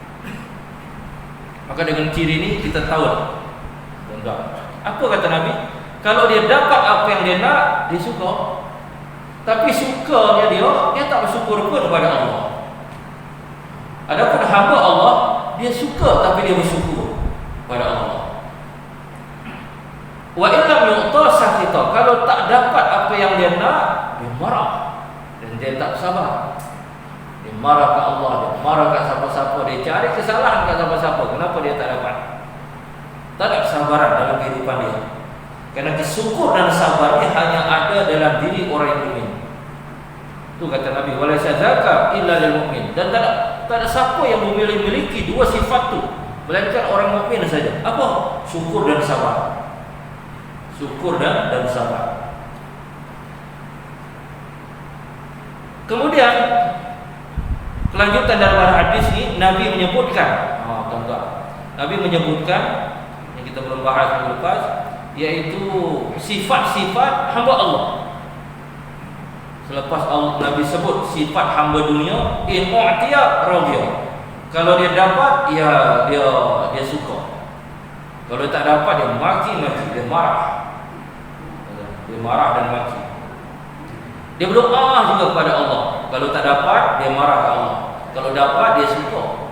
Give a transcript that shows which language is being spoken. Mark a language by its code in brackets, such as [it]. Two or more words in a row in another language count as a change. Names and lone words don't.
[ms] Maka dengan ciri ini kita tahu, apa kata Nabi? Kalau dia dapat apa yang dia nak, dia suka. Tapi sukanya dia tak bersyukur pun kepada Allah. Adapun hamba Allah, dia suka tapi dia bersyukur kepada Allah. [ar] وإن لم يعط سخط. [ms] Kalau tak dapat apa yang dia nak, dia marah dan dia tak sabar. Dia marah ke Allah, dia marah ke siapa-siapa, dia cari kesalahan ke siapa-siapa. Kenapa dia tak dapat? Tak ada kesabaran dalam kehidupan dia. Kerana kesyukur dan sabarnya hanya ada dalam diri orang yang mukmin. Itu kata Nabi, [ar] ولا ذاك إلا للمؤمن. [ms] Dan tak ada siapa yang memiliki dua sifat tu melainkan orang mukmin saja. Apa? Syukur dan sabar. Syukur dan sabar. Kemudian kelanjutan daripada hadis ini, Nabi menyebutkan, tuan-tuan, Nabi menyebutkan yang kita belum bahas minggu lepas, yaitu sifat-sifat hamba Allah. Selepas Nabi sebut sifat hamba dunia, [ar] إن أعطي رضي. [ms] Kalau dia dapat, dia suka. Kalau tak dapat, dia maki, dia marah. Dia marah dan maki. Dia berdoa juga kepada Allah. Kalau tak dapat, dia marah ke Allah. Kalau dapat, dia suka.